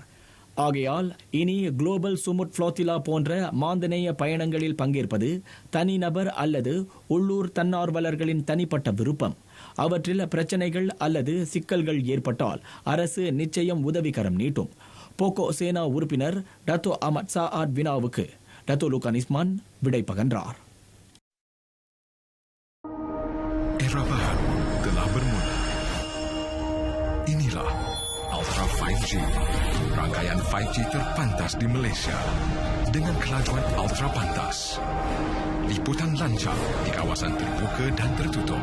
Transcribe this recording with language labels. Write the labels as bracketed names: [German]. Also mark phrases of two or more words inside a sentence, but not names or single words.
[Tamil] ஆகையால் இனி குளோபல் சுமுட் ஃப்ளோத்திலா போன்ற மாந்தநேய பயணங்களில் பங்கேற்பது தனிநபர் அல்லது உள்ளூர் தன்னார்வலர்களின் தனிப்பட்ட விருப்பம். அவற்றில் பிரச்சனைகள் அல்லது சிக்கல்கள் ஏற்பட்டால் அரசு நிச்சயம் உதவிக்கரம் நீட்டும். போகோ சேனா உறுப்பினர் டத்தோ அமட் சாஆட் வினாவுக்கு டத்தோ லுகானிஸ்மான் விடை பகன்றார். [Malay] Era baru telah bermula. Inilah Ultra 5G, rangkaian 5G terpantas di Malaysia dengan kelajuan ultra pantas, liputan lancar di kawasan terbuka dan tertutup.